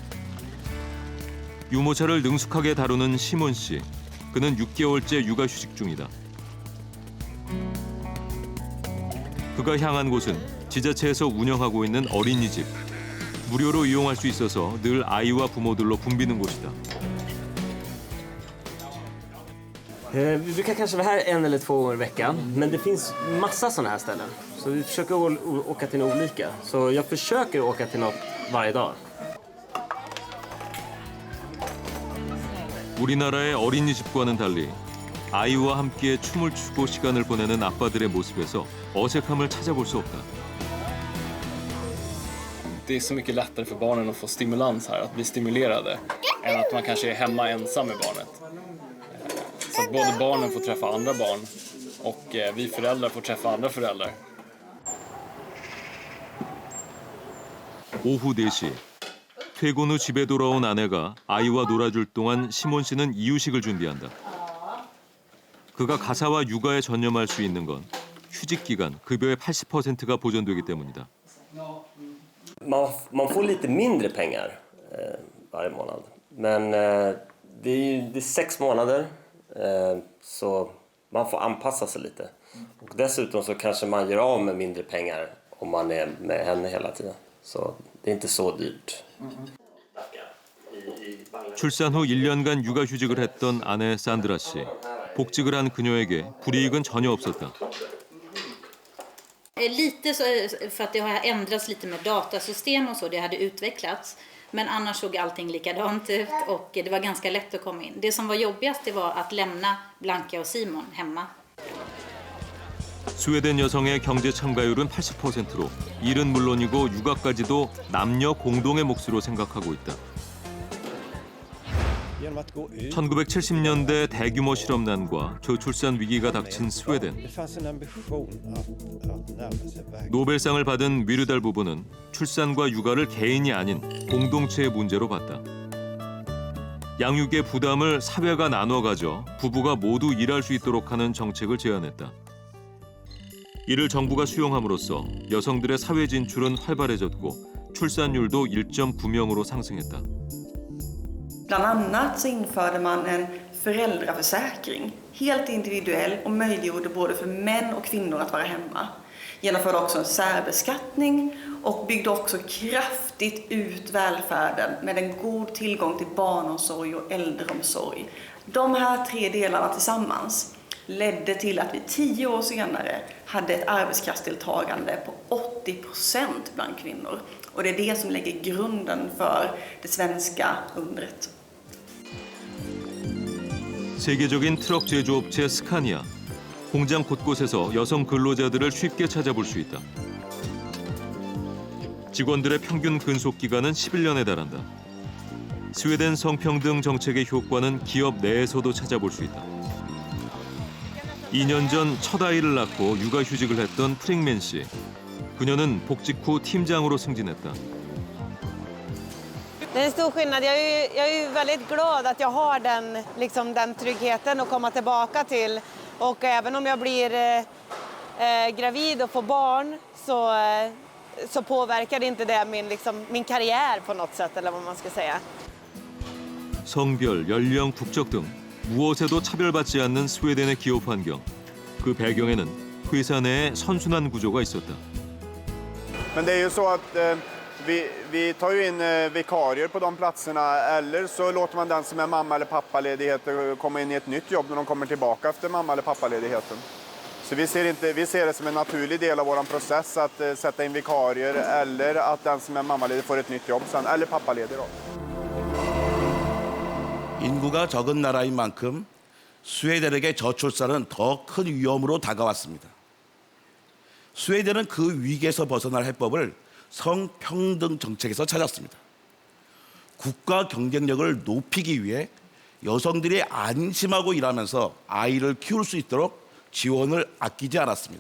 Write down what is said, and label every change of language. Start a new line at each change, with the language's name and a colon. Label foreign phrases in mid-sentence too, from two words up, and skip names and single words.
Korean: 유모차를 능숙하게 다루는 시몬 씨. 그는 6개월째 육아휴직 중이다. 그가 향한 곳은 지자체에서 운영하고 있는 어린이집. 무료로 이용할 수 있어서 늘 아이와 부모들로 붐비는 곳이다.
Swedish: Vi brukar kanske vara här 1 eller 2 gånger i veckan, men det finns massa sådana här ställen. Så vi försöker åka till några olika. Så jag försöker åka till något varje dag.
Korean: 우리나라의 어린이집과는 달리 아이와 함께 춤을 추고 시간을 보내는 아빠들의 모습에서 어색함을 찾아볼 수 없다.
Swedish: Det är så mycket lättare för barnen att få stimulans här, att bli stimulerade, än att man kanske är hemma ensam med barnet. Så att både barnen får träffa andra barn och vi föräldrar får träffa andra föräldrar.
Korean: 오후 4시 퇴근 후 집에 돌아온 아내가 아이와 놀아줄 동안 시몬 씨는 이유식을 준비한다. 그가 가사와 육아에 전념할 수 있는 건 휴직 기간 급여의 80%가 보존되기 때문이다.
Swedish: Man får lite mindre pengar varje månad. Men det är 6 månader så man får anpassa sig lite. Och dessutom så kanske man gör av med mindre pengar om man är med henne hela tiden. Så det är inte så dyrt.
Korean: 출산 후 1년간 육아휴직을 했던 아내 산드라 씨. 복직을 한 그녀에게 불이익은 전혀 없었다.
Swedish: Lite så för att det har ändrats lite med datasystem och så, det hade utvecklats. Men annars såg allting likadant ut och det var ganska lätt att komma in. Det som var jobbigast det var att lämna Blanca och Simon hemma.
Korean: 스웨덴 여성의 경제 참가율은 80%로 일은 물론이고 육아까지도 남녀 공동의 몫으로 생각하고 있다. 1970년대 대규모 실업난과 저출산 위기가 닥친 스웨덴. 노벨상을 받은 위르달 부부는 출산과 육아를 개인이 아닌 공동체의 문제로 봤다. 양육의 부담을 사회가 나눠 가져 부부가 모두 일할 수 있도록 하는 정책을 제안했다. 이를 정부가 수용함으로써 여성들의 사회 진출은 활발해졌고 출산율도 1.9명으로 상승했다.
Swedish: Bland annat så införde man en föräldraförsäkring, helt individuell och möjliggjorde både för män och kvinnor att vara hemma. Genomförde också en särbeskattning och byggde också kraftigt ut välfärden med en god tillgång till barnomsorg och äldreomsorg. De här 3 delarna tillsammans ledde till att vi 10 år senare hade ett arbetskraftsdeltagande på 80% bland kvinnor. Och det är det som lägger grunden för det svenska undret.
Korean: 세계적인 트럭 제조업체 스카니아. 공장 곳곳에서 여성 근로자들을 쉽게 찾아볼 수 있다. 직원들의 평균 근속 기간은 11년에 달한다. 스웨덴 성평등 정책의 효과는 기업 내에서도 찾아볼 수 있다. 2년 전 첫 아이를 낳고 육아휴직을 했던 프링맨 씨. 그녀는 복직 후 팀장으로 승진했다.
Swedish: Det är en stor skillnad. Jag är väldigt glad att jag har den tryggheten att komma tillbaka till. Och även om jag blir gravid och får barn så påverkar det inte det min karriär på något sätt eller vad man ska säga.
Korean: 성별, 연령, 국적 등 무엇에도 차별받지 않는 스웨덴의 기업 환경. 그 배경에는 회사 내에 선순환 구조가 있었다.
Swedish: Men det är ju så att vi tar ju in vikarier på de platserna eller så låter man den som är mamma eller pappaledighet komma in i ett nytt jobb när de kommer tillbaka efter mamma eller pappaledigheten. Så vi ser det som en naturlig del av vår process att sätta in vikarier eller att den som är mammaledig får ett nytt jobb sen, eller pappaledig då.
Korean: 인구가 적은 나라인 만큼 스웨덴에게 저출산은 더 큰 위험으로 다가왔습니다. 스웨덴은 그 위기에서 벗어날 해법을 성평등 정책에서 찾았습니다. 국가 경쟁력을 높이기 위해 여성들이 안심하고 일하면서 아이를 키울 수 있도록 지원을 아끼지 않았습니다.